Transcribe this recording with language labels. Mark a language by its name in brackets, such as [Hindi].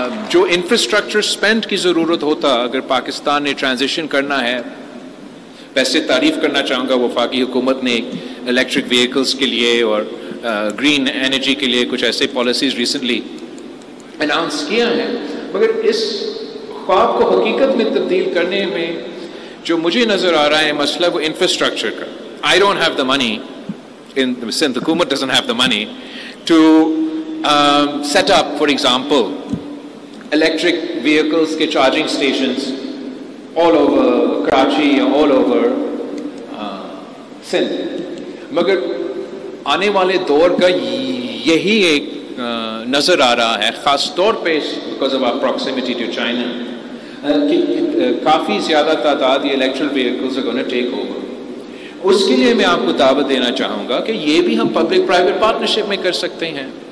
[Urdu] جو infrastructure spend کی ضرورت ہوتا اگر پاکستان نے ٹرانزیشن کرنا ہے, ویسے تعریف کرنا چاہوں گا وفاقی حکومت نے الیکٹرک وہیکلس کے لیے اور گرین انرجی کے لیے کچھ ایسے پالیسیز ریسنٹلی اناؤنس کیا ہے, مگر اس خواب کو حقیقت میں تبدیل کرنے میں جو مجھے نظر آ رہا ہے مسئلہ وہ انفراسٹرکچر کا. [English] I don't have the money, Sindh حکومت doesn't have the money to set up, for example, electric vehicles کے charging stations all over Karachi or all over Sindh. [Urdu] مگر آنے والے دور کا یہی ایک نظر آ رہا ہے, خاص طور پہ [English] because of our proximity to China, [Urdu] کہ کافی زیادہ تعداد یہ electric vehicles [English] are going to take over. [Urdu] اس کے لیے میں آپ کو دعوت دینا چاہوں گا کہ یہ بھی ہم پبلک پرائیویٹ پارٹنرشپ میں کر سکتے ہیں.